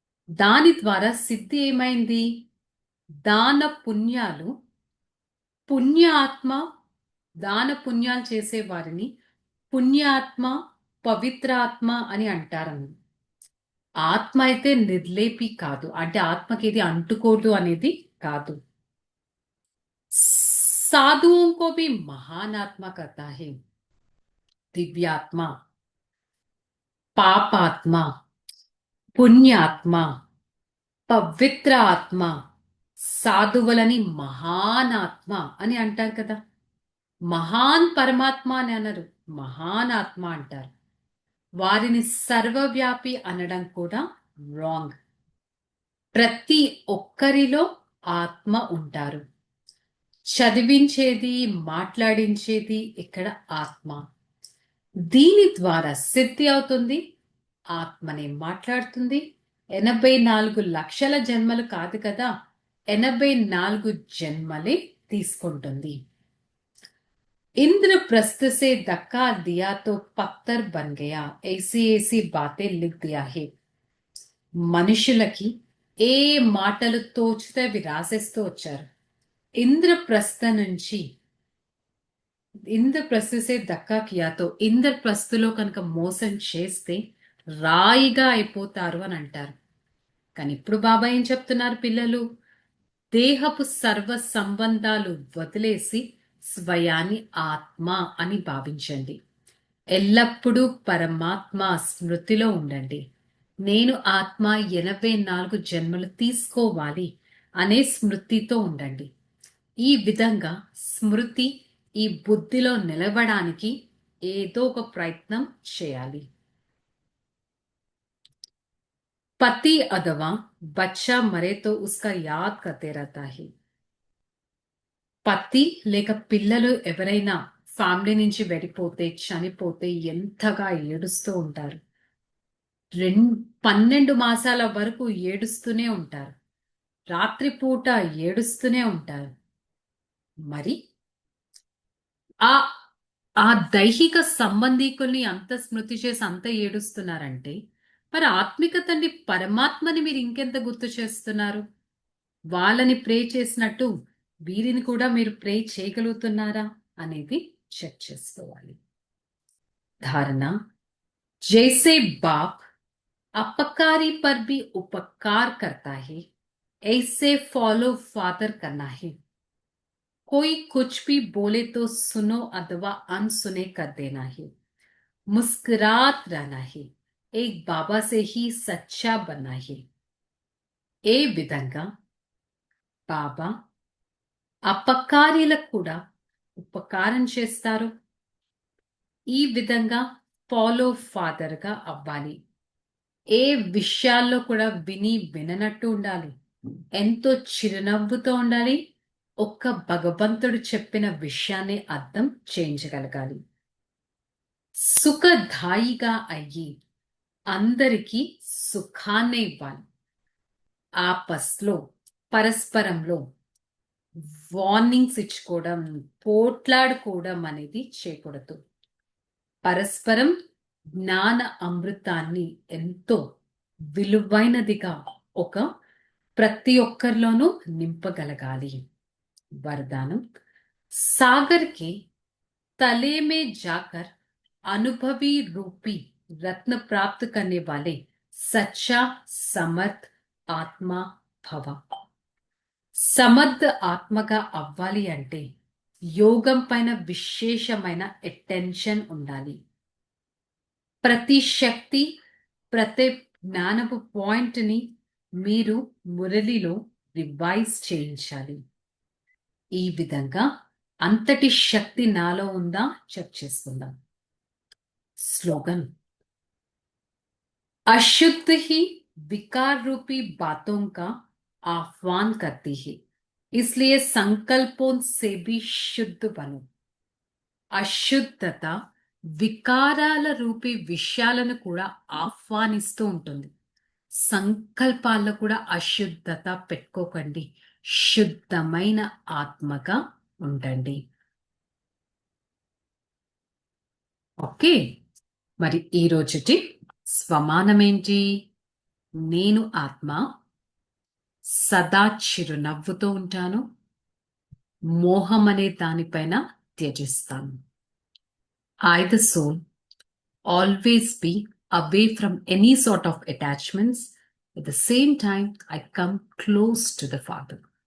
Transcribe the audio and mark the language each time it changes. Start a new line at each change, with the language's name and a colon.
Telugu: దాని ద్వారా సిద్ధి ఏమైంది? దాన పుణ్యాలు, పుణ్య ఆత్మ, దాన పుణ్యాలు చేసే వారిని పుణ్యాత్మ, పవిత్రాత్మ అని అంటారని. ఆత్మ అయితే నిర్లేపి కాదు, అంటే ఆత్మకి ఇది అంటుకోదు అనేది కాదు.
Hindi: साधुओं को भी महान आत्मा कहता है. दिव्यात्मा, पापात्मा, पुण्यात्मा,
Telugu: పవిత్ర ఆత్మ, సాధువులని మహాన్ ఆత్మ అని అంటారు కదా. మహాన్ పరమాత్మ అని అనరు, మహాన్ ఆత్మ అంటారు. వారిని సర్వవ్యాపి అనడం కూడా రాంగ్. ప్రతి ఒక్కరిలో ఆత్మ ఉంటారు. చదివించేది, మాట్లాడించేది ఇక్కడ ఆత్మ. దీని ద్వారా సిద్ధి అవుతుంది, ఆత్మనే మాట్లాడుతుంది. 84 లక్షల జన్మలు కాదు కదా, 84 జన్మలే తీసుకుంటుంది.
Hindi: इंद्रप्रस्थ से धक्का दिया तो पत्थर बन गया, ऐसी ऐसी बातें लिख दिया है.
Telugu: మనుషులకి ఏ మాటలు తోచితే అవి రాసేస్తూ వచ్చారు. ఇంద్రప్రస్థ నుంచి,
Hindi: ఇంద్రప్రస్థసే దక్కా కియాతో,
Telugu: ఇంద్రప్రస్థలో కనుక మోసం చేస్తే రాయిగా అయిపోతారు అని అంటారు. కానీ ఇప్పుడు బాబా ఏం చెప్తున్నారు? పిల్లలు దేహపు సర్వ సంబంధాలు వదిలేసి స్వయాన్ని ఆత్మ అని భావించండి. ఎల్లప్పుడూ పరమాత్మ స్మృతిలో ఉండండి. నేను ఆత్మ 84 జన్మలు తీసుకోవాలి అనే స్మృతితో ఉండండి. ఈ విధంగా స్మృతి ఈ బుద్ధిలో నిలవడానికి ఏదో ఒక ప్రయత్నం చేయాలి.
Hindi: पति अथवा बच्चा मरे तो उसका याद करते रहता है.
Telugu: పతి లేక పిల్లలు ఎవరైనా ఫ్యామిలీ నుంచి వెళ్ళిపోతే, చనిపోతే ఎంతగా ఏడుస్తూ ఉంటారు. 12 మాసాల వరకు ఏడుస్తూనే ఉంటారు, రాత్రిపూట ఏడుస్తూనే ఉంటారు. మరి ఆ ఆ దైహిక సంబంధీకుల్ని అంత స్మృతి చేసి అంత ఏడుస్తున్నారంటే మరి ఆత్మిక తండ్రి పరమాత్మని మీరు ఇంకెంత గుర్తు చేస్తున్నారు? వాళ్ళని ప్రే చేసినట్టు వీరిని కూడా మీరు ప్రే చేయగలుగుతున్నారా అనేది చెక్ చేసుకోవాలి.
Hindi: ధారణ: जैसे बाप अपकारी पर भी उपकार करता है, ऐसे फॉलो फादर करना है. कोई कुछ भी बोले तो सुनो अथवा अनसुने कर देना है. मुस्कुरात रहना है. एक बाबा से ही सच्चा बनना है.
Telugu: ఏ విధంగా బాబా అపకారీలకు కూడా ఉపకారం చేస్తారు, ఈ విధంగా ఫాలో ఫాదర్ గా అవ్వాలి. ఏ విషయాల్లో కూడా విని విననట్టు ఉండాలి, ఎంతో చిరునవ్వుతో ఉండాలి, ఒక్క భగవంతుడు చెప్పిన విషయాన్ని అర్థం చేయించగలగాలి. సుఖదాయిగా అయ్యి అందరికీ సుఖాన్నే ఇవ్వాలి. ఆపస్లో, పరస్పరంలో వార్నింగ్స్ ఇచ్చుకోవడం, పోట్లాడుకోవడం అనేది చేయకూడదు. పరస్పరం జ్ఞాన అమృతాన్ని ఎంతో విలువైనదిగా ప్రతి ఒక్కరిలోనూ నింపగలగాలి.
Hindi: వరదానం: सागर के तले में जाकर अनुभवी रूपी रत्न प्राप्त करने वाले सच्चा समर्थ आत्मा भव.
Telugu: సమర్థ ఆత్మగా అవ్వాలి అంటే యోగం పైన విశేషమైన అటెన్షన్ ఉండాలి. ప్రతి శక్తి, ప్రతి జ్ఞానపు పాయింట్ని మీరు మురళిలో రివైజ్ చేయించాలి. ఈ విధంగా అంతటి శక్తి నాలో ఉందా చెక్ చేసుకుందాం.
Hindi: स्लोगन. अशुद्ध ही विकार रूपी बातों का आह्वान करती है, इसलिए संकल्पों से भी शुद्ध बनो.
Telugu: అశుద్ధత వికారాల రూపీ విషయాలను కూడా ఆహ్వానిస్తూ ఉంటుంది. సంకల్పాల్లో కూడా అశుద్ధత పెట్టుకోకండి. శుద్ధమైన ఆత్మగా ఉండండి. ఓకే, మరి ఈ రోజుటి స్వమానమేంటి? నేను ఆత్మ, సదా చిరునవ్వుతో ఉంటాను, మోహం అనే దానిపైన త్యజిస్తాను.
English: I, the soul, always be away from any sort of attachments. At the same time, I come close to the Father.